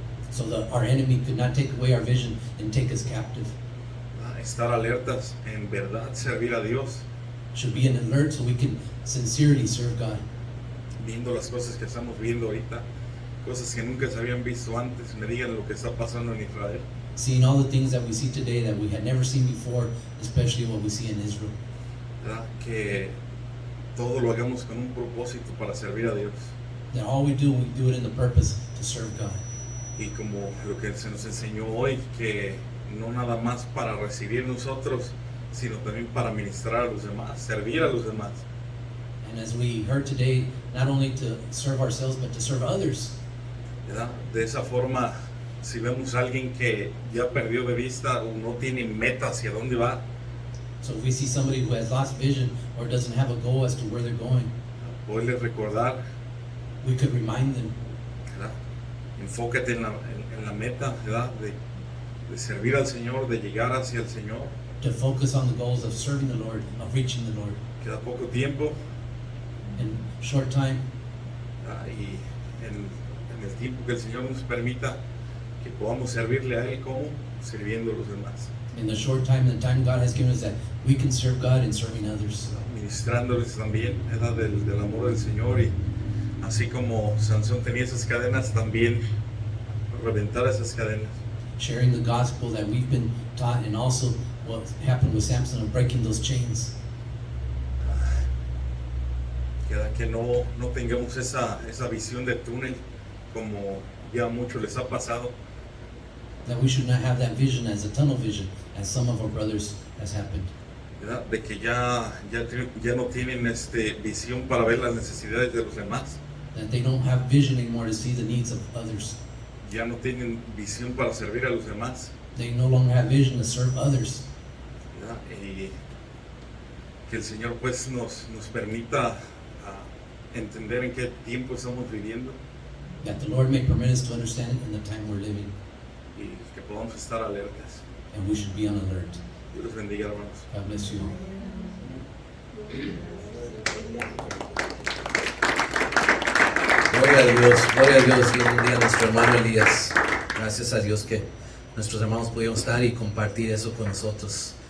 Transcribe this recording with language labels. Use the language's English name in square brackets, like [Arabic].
[English] So that our enemy could not take away our vision and take us captive. [Spanish] Estar alertas, en verdad servir a Dios, [English] Should be on alert so we can sincerely serve God. [Spanish] viendo las cosas que estamos viendo ahorita, cosas que nunca se habían visto antes. Me digan lo que está pasando en Israel. [English] Seeing all the things that we see today that we had never seen before, especially what we see in Israel. [Spanish] ¿Verdad? Que todo lo hagamos con un propósito para servir a Dios. [English] That all we do it in the purpose to serve God. [Spanish] Y como lo que se nos enseñó hoy, que no nada más para recibir nosotros, sino también para ministrar a los demás, servir a los demás. [English] And as we heard today, not only to serve ourselves, but to serve others. [Spanish] ¿Verdad? De esa forma, si vemos a alguien que ya perdió de vista o no tiene meta hacia dónde va, [English] So if we see somebody who has lost vision or doesn't have a goal as to where they're going, [Spanish] poderles recordar, [English] we could remind them, [Spanish] ¿verdad? Enfócate en la meta, ¿verdad? De servir al Señor, de llegar hacia el Señor. [English] to focus on the goals of serving the Lord, of reaching the Lord. [Spanish] Queda poco tiempo, [English] In short time, [Spanish] ¿verdad? Y en el tiempo que el Señor nos permita, que podamos servirle a Él como sirviendo a los demás, [English] in the short time, the time God has given us, that we can serve God in serving others. [Spanish] ministrándoles también, ¿verdad? Del amor del Señor, y así como Sansón tenía esas cadenas, también reventar esas cadenas. [English] Sharing the gospel that we've been taught, and also what happened with Samson of breaking those chains. [Spanish] Queda que no tengamos esa visión de túnel como ya a muchos les ha pasado, [English] That we should not have that vision as a tunnel vision, as some of our brothers has happened. [Spanish] ¿verdad? De que ya no tienen visión para ver las necesidades de los demás, [English] That they don't have vision anymore to see the needs of others. [Spanish] ya no tienen visión para servir a los demás, [English] They no longer have vision to serve others. [Spanish] ¿verdad? Y que el Señor pues nos permita entender en qué tiempo estamos viviendo [English] That the Lord may permit us to understand it in the time we're living. [Spanish] y que podamos estar alertas. [English] And we should be on alert. [Spanish] Dios los bendiga, hermanos. [English] God bless you. [Spanish] Gloria a Dios, gloria a Dios. Y un día nuestro hermano Elías, gracias a Dios que nuestros hermanos pudieron estar y compartir eso con nosotros.